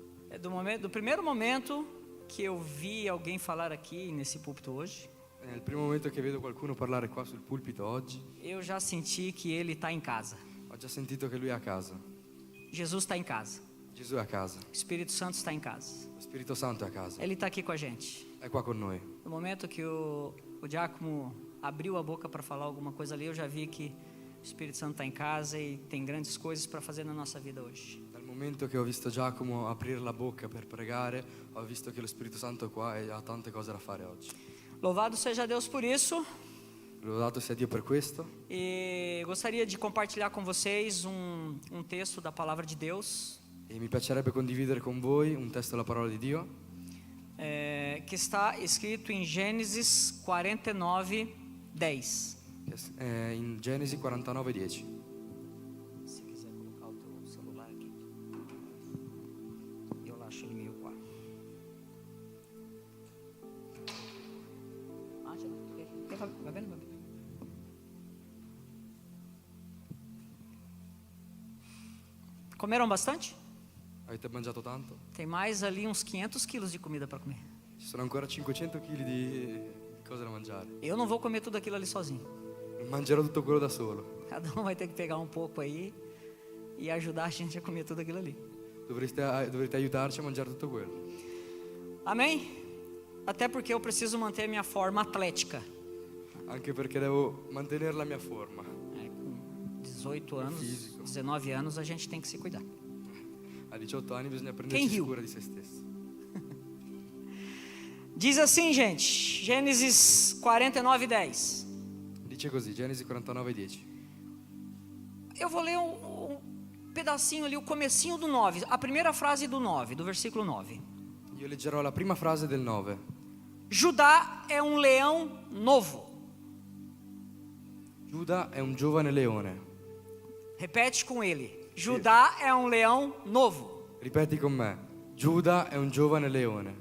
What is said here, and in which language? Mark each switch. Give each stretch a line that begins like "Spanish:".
Portuguese: É do primeiro momento que eu vi alguém falar aqui nesse púlpito hoje,
Italian: Nel primo momento che vedo qualcuno parlare qua sul pulpito oggi,
Portuguese: eu já senti que ele está em casa.
Italian: ho già sentito che lui è a casa.
Portuguese: Jesus está em casa.
Italian: Gesù è a casa.
Portuguese: O Espírito Santo está em casa.
Italian: Lo Spirito Santo è a casa.
Portuguese: Ele está aqui com a gente.
Italian: È qua con noi.
Portuguese: No momento que o diácono abriu a boca para falar alguma coisa ali, eu já vi que o Espírito Santo está em casa e tem grandes coisas para fazer na nossa vida hoje.
Italian: Dal momento che ho visto Giacomo aprire la bocca per pregare, ho visto che lo Spirito Santo è qua e ha tante cose da fare oggi.
Portuguese: Louvado seja Deus por isso.
Italian: Lodato sia Dio per questo.
Portuguese: E gostaria de compartilhar com vocês um texto da Palavra de Deus,
Italian: E mi piacerebbe condividere con voi un testo della parola di Dio
Portuguese: que está escrito em Gênesis 49:10.
Italian: che è in Genesi 49:10.
Portuguese: Se quiser colocar o teu celular aqui, eu acho ele meio qua.
Italian: Ah, ce l'ho. Va bene, va bene.
Portuguese: Comeram bastante?
Italian: Avete mangiato tanto?
Portuguese: Tem mais ali uns 500 quilos de comida para comer.
Italian: Ci sono ancora 500 kg di cose da mangiare.
Portuguese: Eu não vou comer tudo aquilo ali sozinho.
Italian: Non mangerò tutto quello da solo.
Portuguese: Cada um vai ter que pegar um pouco aí e ajudar a gente a comer tudo aquilo ali.
Italian: Dovrete aiutarci a mangiare tutto quello.
Portuguese: Amém? Até porque eu preciso manter minha forma atlética.
Italian: Anche perché devo mantenere la mia forma.
Portuguese: Com 18 anos, Físico. 19 anos, a gente tem que se cuidar.
Italian: A 18 anni bisogna prendersi
Portuguese: riu?
Italian: cura di se stessi.
Portuguese: Diz assim, gente, Gênesis 49:10.
Italian: Dice così, Genesi 49:10.
Portuguese: Eu vou ler um pedacinho ali, o comecinho do 9, a primeira frase do 9, do versículo 9.
Italian: Io leggerò la prima frase del 9.
Portuguese: Judá é um leão novo.
Italian: Giuda è un giovane leone.
Portuguese: Repete com ele. Judá é um leão novo.
Italian: Ripeti con me. Giuda è un giovane leone.